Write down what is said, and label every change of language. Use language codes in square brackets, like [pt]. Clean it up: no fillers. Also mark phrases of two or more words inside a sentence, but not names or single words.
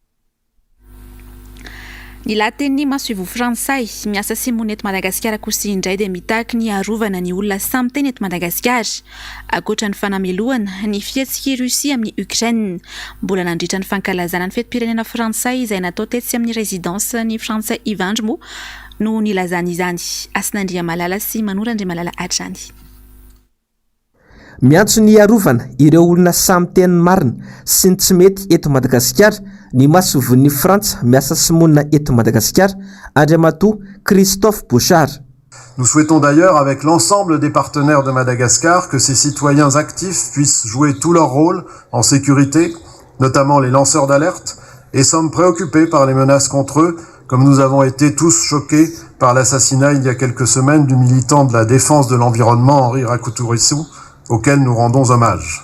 [mg] Ny laten'ny masivy Frantsay miasa simony eto Madagasikara kosa indray dia mitaky ny arovana ny olona samy teny eto Madagasikara ankoatra ny fanamelohana ny fihetsika Rusia amin'ny Ukraine mbola nandritra ny fankalazana ny fetim-pirenena Frantsay izay natao tetsy amin'ny résidence ny Frantsay Ivandry moa no nilazana izany. Asinandria Malala sy Manora Andre Malala hatrany. Miantso ny arovana ireo olona samy teny marina sy ny tsy mety eto Madagasikara ny masovon'ny Frantsa miasa simonina eto Madagasikara Andriamatoa Christophe Bouchard. [fr] Nous souhaitons d'ailleurs avec l'ensemble des partenaires de Madagascar que ces citoyens actifs puissent jouer tout leur rôle en sécurité, notamment les lanceurs d'alerte, et sommes préoccupés par les menaces contre eux, comme nous avons été tous choqués par l'assassinat il y a quelques semaines du militant de la défense de l'environnement Henri Rakuturissou auxquels nous rendons hommage.